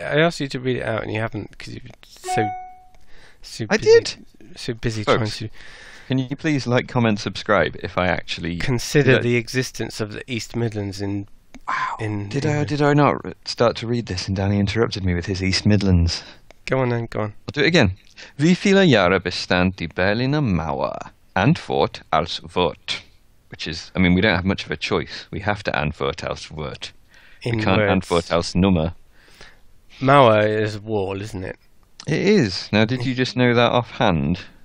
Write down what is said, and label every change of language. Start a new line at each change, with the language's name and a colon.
English: I asked you to read it out, and you haven't because you're so busy. I did. So busy Folks, trying to. Can you please like, comment, subscribe if I actually consider the existence of the East Midlands in? Wow. Did I not start to read this and Danny interrupted me with his East Midlands? Go on then, go on. I'll do it again.
German: Wie viele Jahre bestand die Berliner Mauer? Antwort als Wort.
English: Which is, I mean, we don't have much of a choice. We have to
German: Antwort als Wort.
English: We can't
German: Antwort als Nummer.
English: Mauer is wall, isn't it? It is. Now, did you just know that offhand?